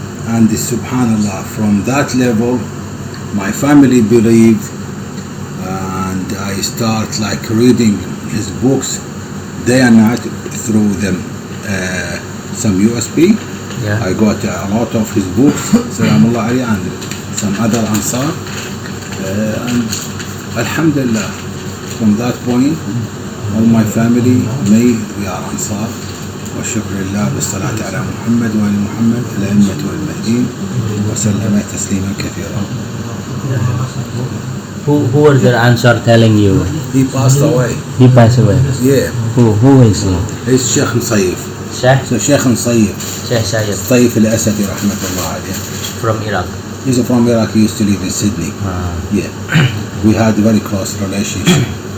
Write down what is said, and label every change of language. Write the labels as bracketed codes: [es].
[en] And subhanallah, from that level, my family believed, and I start reading his books day and night through them. Some USB. I got a lot of his books, Salamullah alayhi, and some other Ansar. And Alhamdulillah, from that point, all my family, we are Ansar. [ar] والشكر لله بالصلاة على محمد وآل محمد الأئمة والمهديين وسلم تسليما كثيرا. [en] Who was the Ansar telling you? He passed away. He passed away? Yeah. Who is he? He's Sheikh Musayif. Sheikh So Sheikh Sayyid Sayyid Al-Asadi rahmatullah alayh. from Iraq. He's from Iraq. He used to live in Sydney. Yeah. We had a very close relationship.